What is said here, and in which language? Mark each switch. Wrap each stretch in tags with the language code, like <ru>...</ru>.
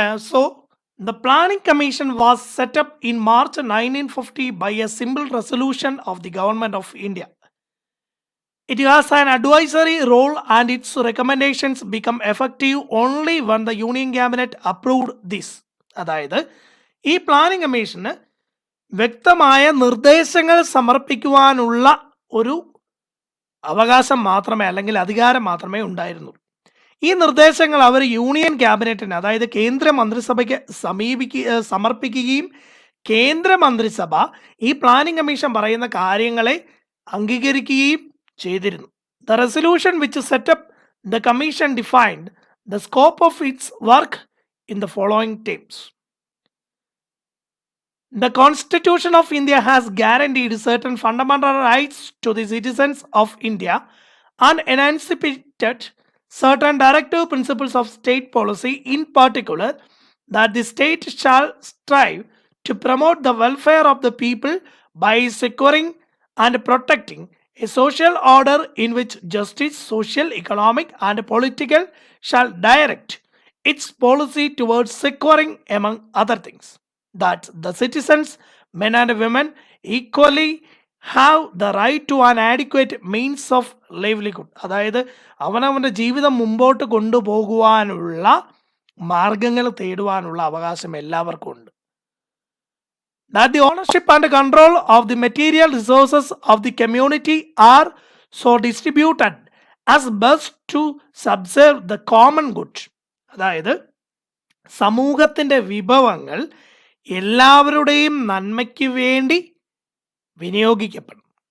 <en>So, the Planning Commission was set up in March 1950 by a simple resolution of the Government of India. It has an advisory role and its recommendations become effective only when the Union Cabinet approved this.</en> <ml>അതായത് ഈ planning commission വ്യക്തമായ നിർദ്ദേശങ്ങൾ സമർപ്പിക്കുവാനുള്ള ഒരു അവകാശം മാത്രമേ അല്ലെങ്കിൽ അധികാരം മാത്രമേ ഉണ്ടായിരുന്നുള്ളൂ. ഈ നിർദ്ദേശങ്ങൾ അവർ യൂണിയൻ ക്യാബിനറ്റിന്, അതായത് കേന്ദ്ര മന്ത്രിസഭയ്ക്ക് സമർപ്പിക്കുകയും കേന്ദ്രമന്ത്രിസഭ ഈ പ്ലാനിംഗ് കമ്മീഷൻ പറയുന്ന കാര്യങ്ങളെ അംഗീകരിക്കുകയും ചെയ്തിരുന്നു.</ml> <en>The resolution which set up the commission defined the scope of its work in the following terms. The Constitution of India has guaranteed certain fundamental rights to the citizens of India and enacted certain directive principles of state policy, in particular that the state shall strive to promote the welfare of the people by securing and protecting a social order in which justice, social, economic and political shall direct its policy towards securing, among other things, that the citizens, men and women, equally have the right to an adequate means of livelihood.</en> <ml>അതായത് അവനവൻ്റെ ജീവിതം മുമ്പോട്ട് കൊണ്ടുപോകുവാനുള്ള മാർഗങ്ങൾ തേടുവാനുള്ള അവകാശം എല്ലാവർക്കും ഉണ്ട്.</ml> <en>That the ownership and control of the material resources of the community are so distributed as best to subserve the common good.</en> <ml>അതായത് സമൂഹത്തിൻ്റെ വിഭവങ്ങൾ എല്ലാവരുടെയും നന്മയ്ക്ക് വേണ്ടി വിനിയോഗിക്കപ്പെടും.</ml>